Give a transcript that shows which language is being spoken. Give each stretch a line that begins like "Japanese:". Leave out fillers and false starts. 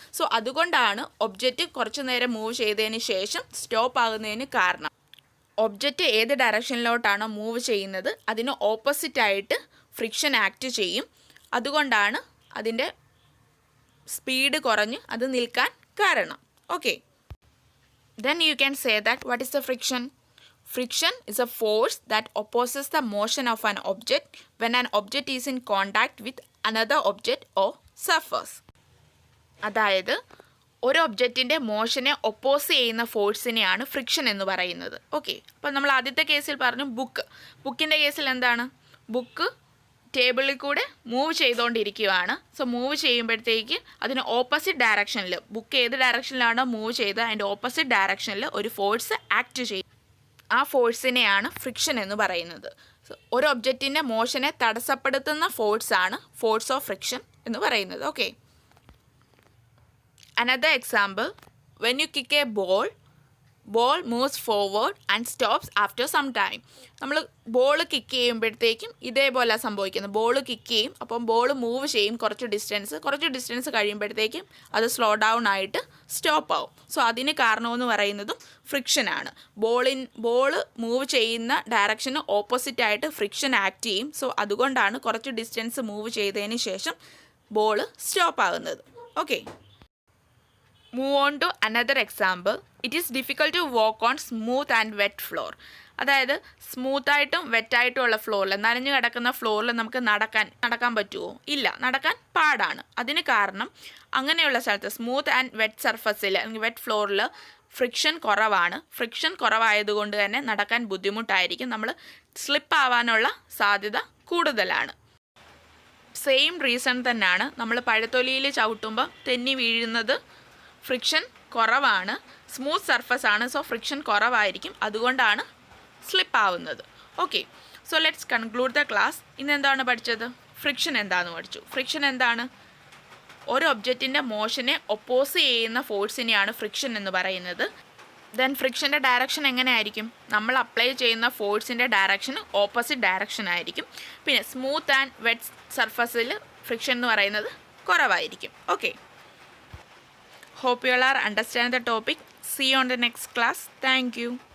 Malayalam: So അതുകൊണ്ടാണ് object കുറച്ച് നേരം മൂവ് ചെയ്തതിന് ശേഷം സ്റ്റോപ്പ് ആകുന്നതിന് കാരണം. ഒബ്ജക്റ്റ് ഏത് ഡയറക്ഷനിലോട്ടാണോ മൂവ് ചെയ്യുന്നത് അതിന് ഓപ്പോസിറ്റായിട്ട് ഫ്രിക്ഷൻ ആക്ട് ചെയ്യും. അതുകൊണ്ടാണ് അതിൻ്റെ സ്പീഡ് കുറഞ്ഞ് അത് നിൽക്കാൻ കാരണം. Okay,
English: then you can say that what is the friction? Friction is a force that opposes the motion of an object when an object is in contact with another object or surface.
Malayalam: അതായത് ഒരു ഒബ്ജക്റ്റിൻ്റെ മോഷനെ oppose ചെയ്യുന്ന ഫോഴ്സിനെയാണ് friction എന്ന് പറയുന്നത്. Okay, അപ്പോൾ നമ്മൾ ആദ്യത്തെ കേസിൽ പറഞ്ഞു ബുക്കിൻ്റെ കേസിൽ എന്താണ്? ബുക്ക് ടേബിളിൽ കൂടെ മൂവ് ചെയ്തുകൊണ്ടിരിക്കുകയാണ്. സോ മൂവ് ചെയ്യുമ്പോഴത്തേക്ക് അതിന് ഓപ്പോസിറ്റ് ഡയറക്ഷനിൽ, ബുക്ക് ഏത് ഡയറക്ഷനിലാണോ മൂവ് ചെയ്ത് അതിൻ്റെ ഓപ്പോസിറ്റ് ഡയറക്ഷനിൽ ഒരു ഫോഴ്സ് ആക്ട് ചെയ്യും. ആ ഫോഴ്സിനെയാണ് ഫ്രിക്ഷൻ എന്ന് പറയുന്നത്. ഒരു ഒബ്ജക്റ്റിൻ്റെ മോഷനെ തടസ്സപ്പെടുത്തുന്ന ഫോഴ്സാണ് ഫോഴ്സ് ഓഫ് ഫ്രിക്ഷൻ എന്ന് പറയുന്നത്.
English: Okay, another example, when you kick a ball moves forward and stops after some time.
Malayalam: നമ്മൾ ബോൾ കിക്ക് ചെയ്യുമ്പോഴത്തേക്കും ഇതേപോലെ സംഭവിക്കുന്നത്. ബോൾ കിക്ക് ചെയ്യും, അപ്പം ബോൾ മൂവ് ചെയ്യും കുറച്ച് ഡിസ്റ്റൻസ് കഴിയുമ്പോഴത്തേക്കും അത് സ്ലോ ഡൗൺ ആയിട്ട് സ്റ്റോപ്പ് ആവും. സോ അതിന് കാരണമെന്ന് പറയുന്നതും ഫ്രിക്ഷനാണ്. ബോൾ മൂവ് ചെയ്യുന്ന ഡയറക്ഷന് ഓപ്പോസിറ്റായിട്ട് ഫ്രിക്ഷൻ ആക്ട് ചെയ്യും. സോ അതുകൊണ്ടാണ് കുറച്ച് ഡിസ്റ്റൻസ് മൂവ് ചെയ്തതിന് ശേഷം ബോൾ സ്റ്റോപ്പ് ആകുന്നത്.
English: Okay, move on to another example. It is difficult to walk on smooth and wet floor.
Malayalam: അതായത് സ്മൂത്തായിട്ടും വെറ്റായിട്ടുമുള്ള ഫ്ലോറിൽ, നനഞ്ഞു കിടക്കുന്ന ഫ്ലോറിൽ നമുക്ക് നടക്കാൻ പറ്റുമോ? ഇല്ല, നടക്കാൻ പാടാണ്. അതിന് കാരണം അങ്ങനെയുള്ള സ്ഥലത്ത് സ്മൂത്ത് ആൻഡ് വെറ്റ് സർഫസിൽ അല്ലെങ്കിൽ വെറ്റ് ഫ്ലോറിൽ ഫ്രിക്ഷൻ കുറവാണ്. ഫ്രിക്ഷൻ കുറവായതുകൊണ്ട് തന്നെ നടക്കാൻ ബുദ്ധിമുട്ടായിരിക്കും, നമ്മൾ സ്ലിപ്പ് ആവാനുള്ള സാധ്യത കൂടുതലാണ്. സെയിം റീസൺ തന്നെയാണ് നമ്മൾ പഴത്തൊലിയിൽ ചവിട്ടുമ്പോൾ തെന്നി വീഴുന്നത്. ഫ്രിക്ഷൻ കുറവാണ്, സ്മൂത്ത് സർഫസ് ആണ്, സോ ഫ്രിക്ഷൻ കുറവായിരിക്കും, അതുകൊണ്ടാണ് സ്ലിപ്പ് ആവുന്നത്. Okay,
English: So let's conclude the class.
Malayalam: ഇന്ന് എന്താണ് പഠിച്ചത്? ഫ്രിക്ഷൻ എന്താണെന്ന് പഠിച്ചു. ഫ്രിക്ഷൻ എന്താണ്? ഒരു ഒബ്ജക്റ്റിൻ്റെ മോഷനെ ഒപ്പോസ് ചെയ്യുന്ന ഫോഴ്സിനെയാണ് ഫ്രിക്ഷൻ എന്ന് പറയുന്നത്. ദെൻ ഫ്രിക്ഷൻ്റെ ഡയറക്ഷൻ എങ്ങനെയായിരിക്കും? നമ്മൾ അപ്ലൈ ചെയ്യുന്ന ഫോഴ്സിൻ്റെ ഡയറക്ഷൻ ഓപ്പോസിറ്റ് ഡയറക്ഷൻ ആയിരിക്കും. പിന്നെ സ്മൂത്ത് ആൻഡ് വെറ്റ് സർഫസിൽ ഫ്രിക്ഷൻ എന്ന് പറയുന്നത് കുറവായിരിക്കും. Okay,
English: hope you all are understand the topic. See you on the next class. Thank you.